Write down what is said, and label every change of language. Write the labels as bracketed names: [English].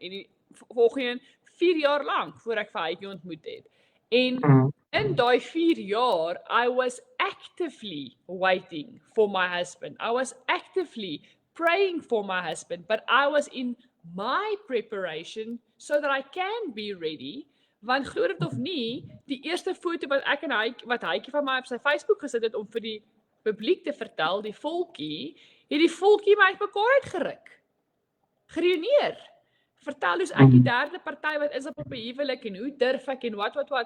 [Afrikaans] En die volgende 4 jaar lank voor ek vir Hytjie ontmoet het. En in daai 4 jaar, [English] I was actively waiting for my husband. I was actively praying for my husband, but I was in my preparation so that I can be ready. [Afrikaans] Want glo dit of nie, die eerste foto wat ek en Hytjie van my op sy Facebook gesit het om vir die publiek te vertel, die volkie, het die volkie my uitmekaar uitgeruk. Gereüneer. Vertel hoe's ek die derde party wat is op 'n huwelik en hoe durf ek en wat.